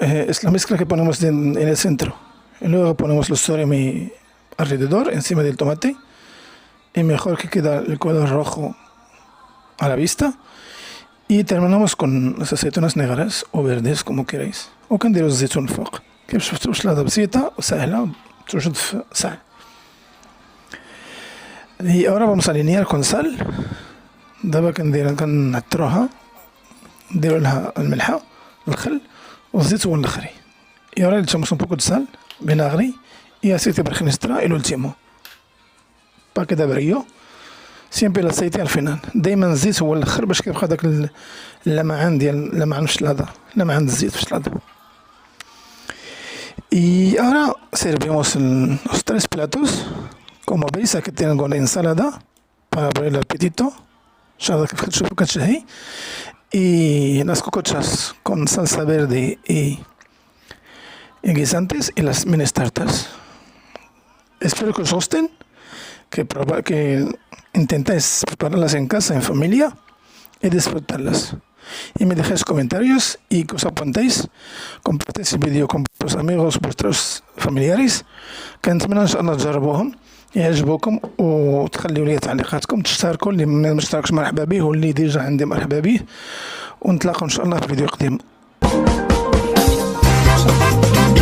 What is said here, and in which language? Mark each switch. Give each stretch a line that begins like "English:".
Spanish: Es la mezcla que ponemos en el centro. Y luego ponemos los surimi alrededor, encima del tomate. Y mejor que queda el color rojo a la vista. Y terminamos con las aceitunas negras o verdes, como queráis.
Arabic: O كنديرو الزيتون فوق. كيف شفتوا سلطة بسيطة وسهلة توجد في ساعة.
Spanish: Y ahora vamos a alinear con sal.
Arabic: دابا كنعطروها، نديرو لها الملحة، الخل والزيت والنخري.
Spanish: Y ahora le echamos un poco de sal, vinagre y aceite virgen extra y lo último para que da brillo. Siempre el aceite al final.
Arabic: دايما الزيت هو الاخر باش كيبقى داك اللمعان ديال اللمعان في السلطة، لمعان الزيت في السلطة.
Spanish: Y ahora servimos los tres platos. Como veis, aquí tengo la ensalada para abrir el apetito.
Arabic: شاهد كيف كتشوفوا كتشهي.
Spanish: Y las cocochas con salsa verde y guisantes y las mini tartas. Espero que os gusten, que intentéis prepararlas en casa, en familia y disfrutarlas. Y me dejéis comentarios y que os apuntéis, compartáis el vídeo con vuestros amigos, vuestros familiares, que
Arabic: نتمنى ان شاء الله تجربوهم يعجبوكم وتخليوا لي تعليقاتكم، تشتركوا اللي ما مشتركش مرحبا به واللي ديجا عندي مرحبا به، ونتلاقوا ان شاء الله في فيديو قديم.